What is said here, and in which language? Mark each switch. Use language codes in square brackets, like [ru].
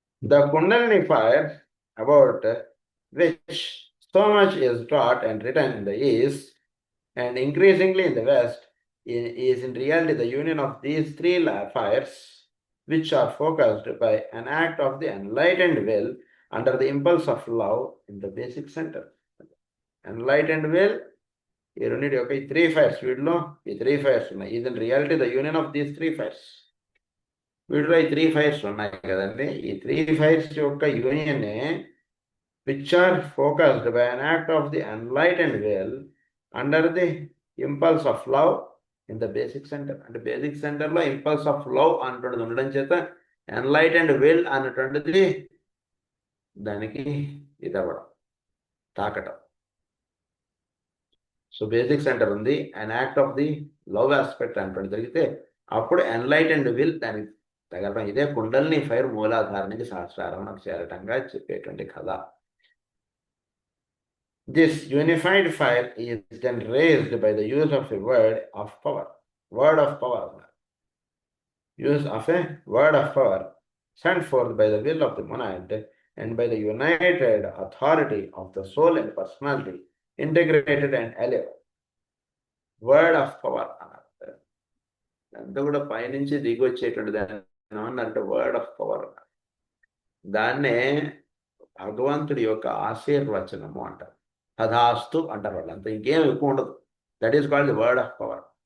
[en] The Kundalini fire, about which so much is taught and written in the East and increasingly in the West, is in reality the union of these 3 fires, which are focused by an act of the enlightened will under the impulse of love in the basic center. Enlightened will, [te] ఈ రెండింటి యొక్క ఈ 3 fires, వీటిలో ఈ 3 fires ఉన్నాయి. [en] is in reality the union of these 3 fires. [te] వీటిలో ఈ 3 fires ఉన్నాయి కదండి. ఈ 3 ఫైర్స్ యొక్క [en] Union which are focused by an act of the enlightened will under the impulse of love in the basic centre. [te] అంటే basic సెంటర్లో impulse of love అన్నటువంటిది ఉండడం చేత ఎన్లైటెండ్ విల్ అన్నటువంటిది దానికి ఇదవ్వడం, తాకటం. సో బేసిక్ సెంటర్ ఉంది, [en] an act of the love aspect [te] అన్నటువంటి జరిగితే అప్పుడు ఎన్లైటెండ్ విల్ దానికి తగలడం. ఇదే కుండలిని ఫైర్ మూలాధార నుంచి సహస్రారంలోకి చేరటంగా చెప్పేటువంటి కథ. [en] This unified fire is then raised by the use of a word of power. Word of power. Use of a word of power sent forth by the will of the monad and by the united authority of the soul and personality, integrated and alive. Word of power. [te] అంతా కూడా పైనుంచి దిగి వచ్చేటువంటి దాన్ని ఏమన్నారంటే word of power. దాన్నే భగవంతుడి యొక్క ఆశీర్వచనము అంటారు. తథాస్తు అంటారు వాళ్ళు, అంత ఇంకేం ఎక్కువ ఉండదు. [en] That is called the word of power.